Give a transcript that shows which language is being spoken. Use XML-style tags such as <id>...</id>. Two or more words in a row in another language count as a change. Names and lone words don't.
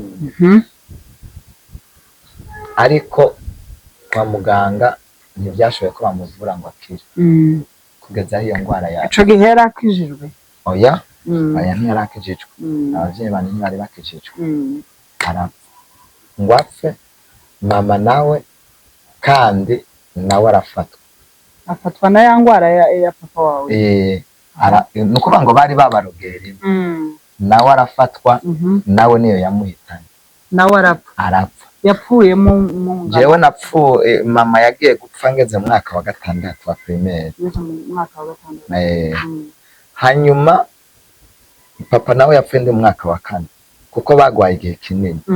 <rn>Ariko kwa muganga ntibyashoboye ko bamuvura ngo akire, kugeza iyo ndwara yaje. Ico gihe yari akijijwe? Oya, ntiyari akijijwe. Abavyeyi bane ntibari bakijijwe. Arapfa, ngo apfe, mama nawe kandi nawe arafatwa. afatwa na ya ngwara ya papa wawe. Ni ukuvuga ngo bari babarogera nawe arafatwa nawe niyo yamuhitanye nawe arapfa yapfuye mu jewe napfuye mama yagiye gupfa ngeze mu mwaka wa 6 wa primaire hanyuma papa nawe yapfuye ndi mu mwaka wa 4 kuko bagwaye igihe kinini</rn>